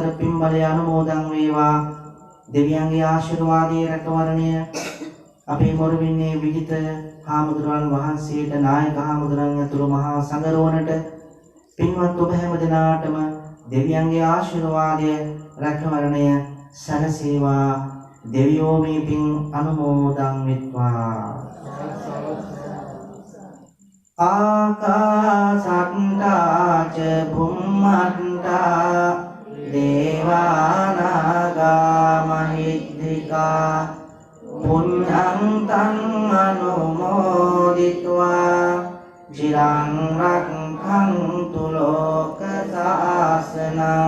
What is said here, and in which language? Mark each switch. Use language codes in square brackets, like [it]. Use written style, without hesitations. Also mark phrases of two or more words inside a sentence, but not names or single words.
[si] පින්බලය අනුමෝදන් වේවා දෙවියන්ගේ ආශිර්වාදයේ රැකවරණය අපේ මොරවින්නේ විජිත හාමුදුරන් වහන්සේට නායක හාමුදුරන් ඇතුළු මහා සංඝරෝණට පින්වත් ඔබ හැම දෙනාටම දෙවියන්ගේ ආශිර්වාදය රැකවරණය සැලසේවා දෙවියෝ මේ පින් අනුමෝදන් වෙත්වා [pi] ආකාසට්ටා ච බුම්මට්ටා දේවානාගා මහිද්దికා පුඤ්ඤං තං අනුමෝදිत्वा චිරං රක්ඛන්තු ලෝක සාසනං